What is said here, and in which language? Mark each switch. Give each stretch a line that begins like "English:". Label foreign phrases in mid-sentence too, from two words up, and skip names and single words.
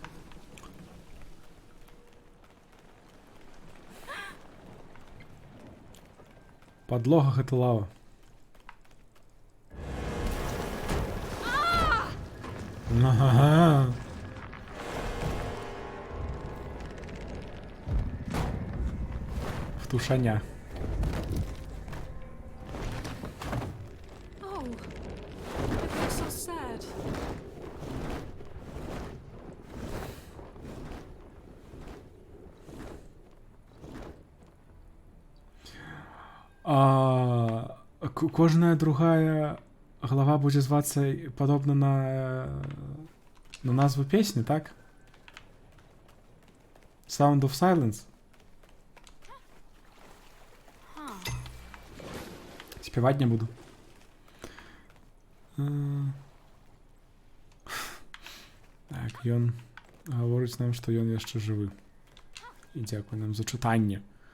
Belarusian: Падлога гэта лава. Ага. Втушаня.
English: Oh. It looks so sad.
Belarusian: Кожная другая глава будзе звацца падобна на назву песні, так? Sound of Silence. Спяваць не буду. Так, ён гаворыць нам, што ён яшчэ жывы. І дзякуй нам за чытанне.